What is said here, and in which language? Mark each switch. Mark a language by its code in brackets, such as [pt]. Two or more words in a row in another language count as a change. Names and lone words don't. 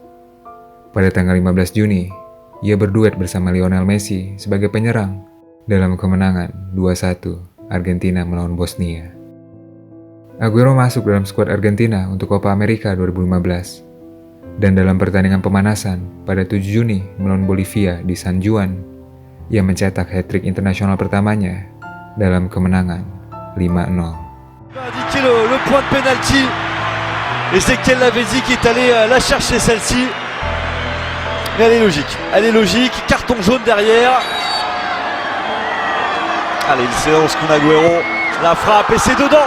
[id] Pada tanggal 15 Juni, ia berduet bersama Lionel Messi sebagai penyerang dalam kemenangan 2-1 Argentina melawan Bosnia. Aguero masuk dalam skuad Argentina untuk Copa America 2015. Dan dalam pertandingan pemanasan pada 7 Juni melawan Bolivia di San Juan, ia mencetak hat-trick internasional pertamanya dalam kemenangan 5-0. [fr] Indiqué le point de pénalty. Ezequiel Lavezzi qui est allé la chercher celle-ci. Mais elle est logique, carton jaune derrière. Allez, il s'élance Kun Aguero, la frappe et c'est dedans.